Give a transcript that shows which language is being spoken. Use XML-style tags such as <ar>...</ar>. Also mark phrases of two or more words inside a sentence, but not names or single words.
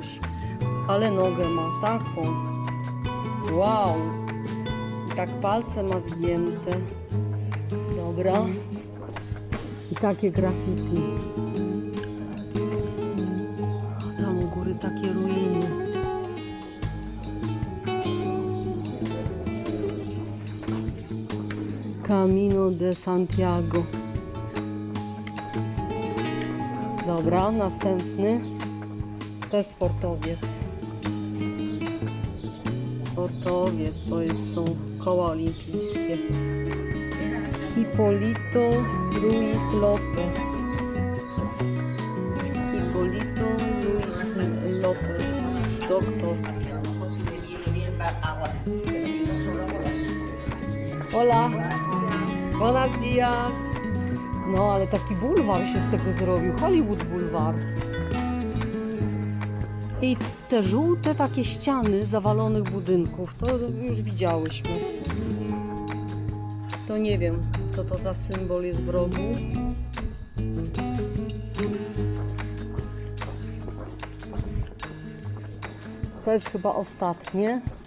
<pl>Ale nogę ma taką. Wow! I tak palce ma zgięte. Dobra. I takie graffiti. Tam u góry takie ruiny. Camino de Santiago. Dobra, następny. Też sportowiec. Sportowiec, są koła olimpijskie. Hipólito Ruiz López. Hipólito Ruiz López. Doktor. Hola.</pl> <es>Buenos días.</es> <pl>No, ale taki bulwar się z tego zrobił. Hollywood Bulwar. I te żółte takie ściany zawalonych budynków, to już widziałyśmy. To nie wiem, co to za symbol jest w rogu. To jest chyba ostatnie.</pl>